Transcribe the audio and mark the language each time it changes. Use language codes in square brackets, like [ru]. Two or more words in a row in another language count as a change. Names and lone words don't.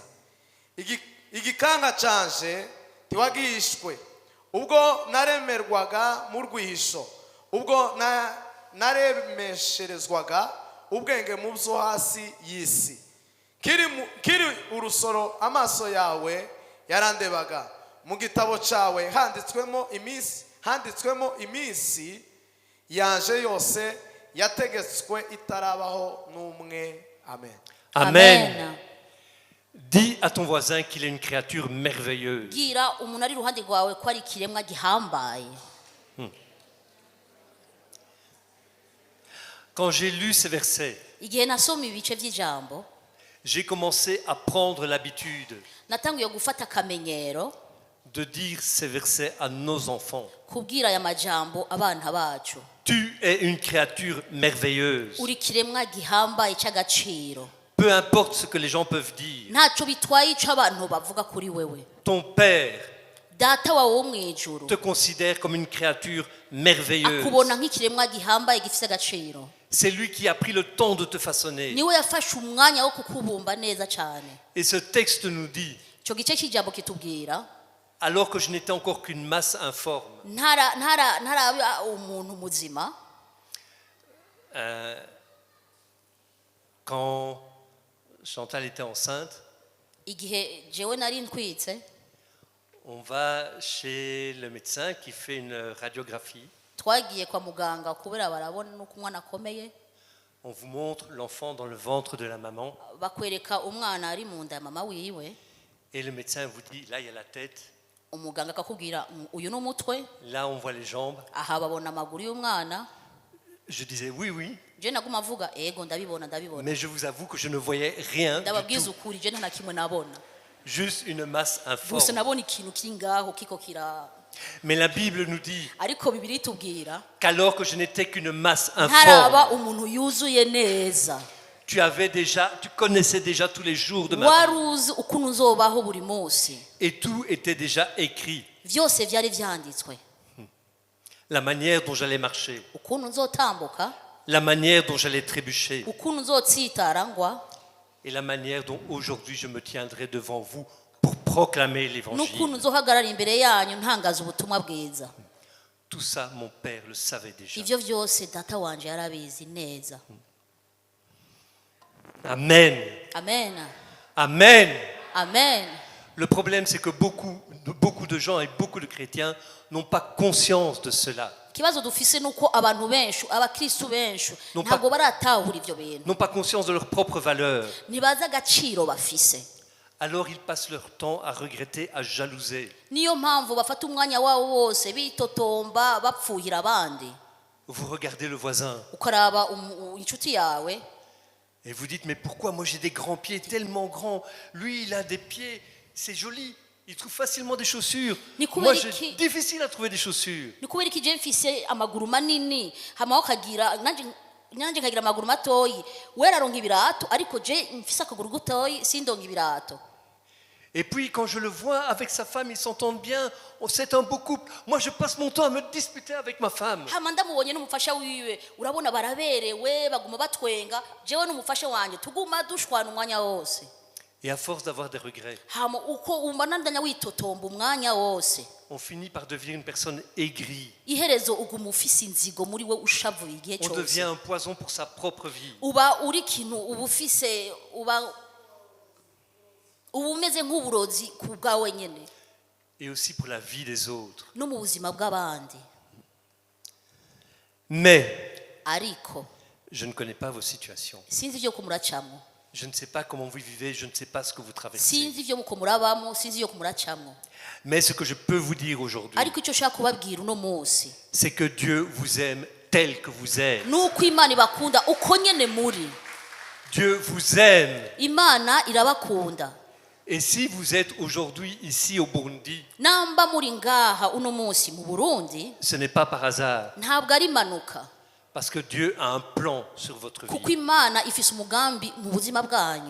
[rn] Igikanka canje ntiwagihishwe, ubwo naremerwaga mu rwihisho, ubwo naremesherezwaga ubwenge mu byo hasi y'isi. Kiri urusoro amaso yawe yarandebaga, mu gitabo cyawe handitswemo iminsi yanje yose yategetswe itarabaho n'umwe. Amen. Amen. [fr] Dis à ton voisin qu'il est une créature merveilleuse. [rn] Gira umuntu ari ruhande rwawe ko ari kiremwa gihambaye. [fr] Quand j'ai lu ces versets, [rn] Igihe nasoma ibice by'ijambo, [fr] j'ai commencé à prendre l'habitude [rn] natangiye gufata akamenyero [fr] de dire ces versets à nos enfants. [rn] kubwira aya majambo abana bacu. [fr] Tu es une créature merveilleuse. [rn] Uri kiremwa gihambaye cy'agaciro. [fr] Peu importe ce que les gens peuvent dire. [rn] ntacyo bitwaye icyo abantu bavuga kuri wewe. [fr] Ton Père [rn] data wawe wo mu ijuru [fr] te considère comme une créature merveilleuse. [rn] akubona nk'ikiremwa gihambaye gifite agaciro. [fr] C'est lui qui a pris le temps de te façonner. [rn] niwe yafashe umwanya wo kukubumba neza cyane. [fr] Et ce texte nous dit, [rn] icyo gice cy'ijambo kitubwira [fr] alors que je n'étais encore qu'une masse informe, [rn] ntaraba umuntu muzima, [fr] quand Chantal était enceinte, [rn] igihe jewe nari ntwitse [fr] on va chez le médecin qui fait une radiographie. [rn] twagiye kwa muganga kubera barabona nuko umwana akomeye, [fr] On vous montre l'enfant dans le ventre de la maman [rn] bakwereka umwana ari mu nda ya mama wiwe, [fr] et le médecin vous dit, là il y a la tête, [rn] umuganga akakubwira uyu ni umutwe, [fr] là on voit les jambes. [rn] aha babona amaguru y'umwana. [fr] Je disais oui, oui, [rn] je naguma avuga ego ndabibona [fr] mais je vous avoue que je ne voyais rien du [rn] ndababwiza [fr] tout, [rn] ukuri je nta na kimwe nabona, [fr] juste une masse [rn] gusa [fr] informe. [rn] nabona ikintu kiri ngaho kiko kira. [fr] Mais la Bible nous dit [rn] ariko bibiri itubwira [fr] qu'alors que je n'étais qu'une masse [rn] ntaraba [fr] informe, [rn] umuntu yuzuye neza, [fr] tu connaissais déjà tous les jours de ma [rn] wari [fr] vie [rn] uzi ukuntu uzobaho buri munsi, [fr] et tout était déjà écrit. [rn] byose byari byanditswe, [fr] La manière dont j'allais marcher, [rn] ukuntu nzotambuka, [fr] la manière dont j'allais trébucher [rn] ukuntu nzotsitara ngwa, [fr] et la manière dont aujourd'hui je me tiendrai devant vous pour proclamer [rn] n'ukuntu [fr] l'évangile. [rn] nzohagarara imbere yanyu ntangaza ubutumwa bwiza. [fr] Tout ça, mon Père le savait déjà. [rn] ivyo byose data wanje yarabizi neza. Amen. Amen, Amen. amen. [fr] Le problème, c'est que beaucoup de gens et beaucoup de chrétiens n'ont pas conscience de cela, [rn] ikibazo dufise nuko abantu benshi, abakristu benshi Non, ntabwo baratahura ivyo bintu, [fr] n'ont pas conscience de leur propre valeur. [rn] ntibazi agaciro bafise. [fr] Alors ils passent leur temps à regretter, à jalouser. [rn] niyo mpamvu bafata umwanya wabo wose bitotomba bapfuhira abandi. [fr] Vous regardez le voisin [rn] ukaraba inshuti yawe [fr] et vous dites, mais pourquoi moi j'ai des grands pieds tellement grands, lui il a des pieds, c'est joli, il trouve facilement des chaussures. Moi j'ai difficile à trouver des chaussures. [rn] ni kubera iki je mfise amaguru manini hama ukagira nanje nkagira amaguru matoyi, wera aronka ibirato ariko je mfise akaguru gutoyi sindonka ibirato. [fr] Et puis quand je le vois avec sa femme, ils s'entendent bien, c'est un beau couple. Moi je passe mon temps à me disputer avec ma femme. [rn] hama ndamubonye n'umufasha wiwe, urabona baraberewe baguma batwenga, jewe n'umufasha wanje tuguma dushwana umwanya wose. [fr] Et à force d'avoir des regrets, [rn] hama uko umanandanya witotomba umwanya wose, [fr] on finit par devenir une personne aigrie. [rn] iherezo uguma ufise inzigo muri we ushavuye igihe [fr] On devient [rn] cyose, [fr] un poison pour sa propre vie. [rn] uba uri kintu uba ufise uba umeze nk'uburozi ku bwawe nyene [fr] Et aussi pour la vie des autres. [rn] no mu buzima bw'abandi. Mais ariko [fr] je ne connais pas vos situations. [rn] sinzi ibyo kumuracamwo, [fr] Je ne sais pas comment vous vivez, je ne sais pas ce que vous traversez. [rn] sinzi ibyo muko murabamo, sinzi ibyo kumuracamwo, [fr] Mais ce que je peux vous dire aujourd'hui, [rn] ariko icyo ushaka kubabwira uno munsi [fr] c'est que Dieu vous aime tel que vous êtes. [rn] nuko imana ibakunda uko nyene muri. [fr] Dieu vous aime. [rn] imana irabakunda. [fr] Et si vous êtes aujourd'hui ici au Burundi, [rn] namba muri ngaha uno munsi mu Burundi [fr] ce n'est pas par hasard, [rn] ntabwo ari impanuka, [fr] parce que Dieu a un plan sur votre [rn] kuko [fr] vie. [rn] imana ifise umugambi mu buzima bwanyu.